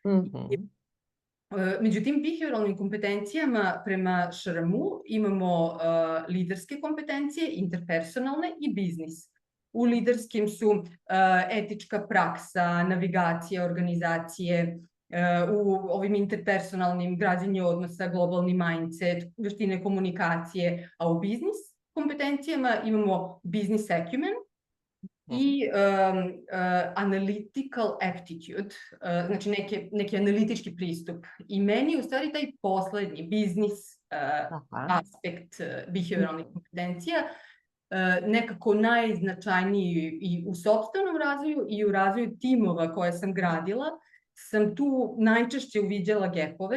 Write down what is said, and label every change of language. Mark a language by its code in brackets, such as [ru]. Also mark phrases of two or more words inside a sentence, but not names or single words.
[sr] Međutim, behavioralnim kompetencijama prema SHRM-u imamo liderske kompetencije, interpersonalne i biznis. U liderskim su etička praksa, navigacija, organizacije, u ovim interpersonalnim građenje odnosa, globalni mindset, veštine komunikacije, a u biznis kompetencijama imamo [en] business acumen [sr] i [en] analytical aptitude, [sr] znači neki analitički pristup. I meni u stvari taj poslednji biznis aspekt behavioralnih kompetencija nekako najznačajniji i u sopstvenom razvoju i u razvoju timova koje sam gradila, sam tu najčešće uviđala gapove.